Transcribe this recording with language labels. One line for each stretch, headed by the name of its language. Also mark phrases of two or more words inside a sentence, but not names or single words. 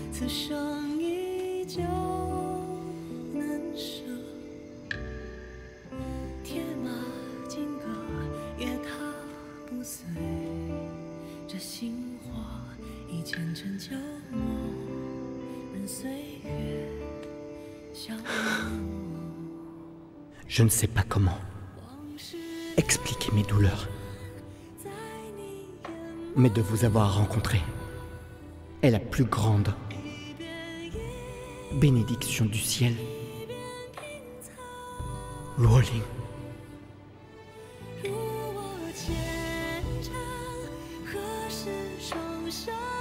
Chinese: 生依旧难舍，铁马金戈也踏不碎，这心火已前尘旧梦，任岁月消磨。
French: Je ne sais pas comment expliquer mes douleurs, mais de vous avoir rencontré est la plus grande bénédiction du ciel. Rolling.
Chinese: 如我虔诚，何时双手？